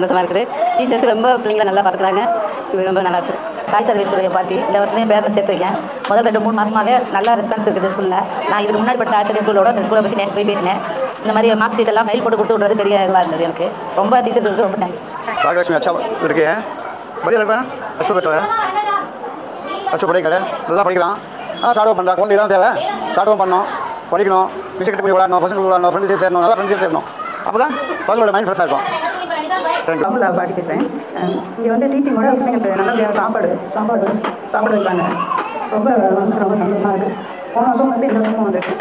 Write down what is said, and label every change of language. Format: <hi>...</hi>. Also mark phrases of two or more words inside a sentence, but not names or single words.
<ta>ரொம்ப சந்தோஷமாக இருக்குது. டீச்சர்ஸ் ரொம்ப பிள்ளைங்களை நல்லா பார்த்துக்கிறாங்க. இது ரொம்ப நல்லா இருக்குது. சாய் சர்வீஸ்வரிய பாட்டி இந்த வருஷமே பேரை சேர்த்துருக்கேன். முதல் 2-3 மாதமாகவே நல்லா ரெஸ்பான்ஸ் இருக்குது ஸ்கூலில். நான் இதுக்கு முன்னாடி படித்த ஆச்சாரிய ஸ்கூலோட இந்த ஸ்கூலை பற்றி நேற்று போய் பேசினேன். இந்த மாதிரி</ta> <en>mark sheet</en> <ta>எல்லாம் ஃபைல் போட்டு கொடுத்து விட்றது பெரிய இதுவாக இருந்தது எனக்கு. ரொம்ப டீச்சர்ஸுக்கு ரொம்ப தேங்க்ஸ்.</ta> <hi>भाग्यलक्ष्मी अच्छा लड़के हैं, बढ़िया लड़का है, अच्छा बेटा है, अच्छा पढ़ाई करे,</hi> <ta>நல்லா படிக்கிறான். ஆனால் சார்ட் பண்ணுறான். குழந்தை தான் தேவை. சார்ட் பண்ணணும், படிக்கணும், மிஸ் கிட்ட போய் விளையாடணும், பசங்க விளையாடணும், ஃப்ரெண்ட்ஷிப் சேரணும், நல்லா ஃப்ரெண்ட்ஷிப் சேரணும். அப்போ தான் பசங்களோட மைண்ட் ஃப்ரெஷ்ஷாக இருக்கும். அமுதா பாட்டி பேசுகிறேன். இங்கே வந்து டீச்சிங்கோட பிள்ளைங்களுக்கு நல்ல சாப்பாடு வைப்பாங்க. ரொம்ப மனசு ரொம்ப சந்தோஷமாக இருக்குது. போன வருஷம் வந்து இந்த வருஷமும் வந்துருக்கு.</ta>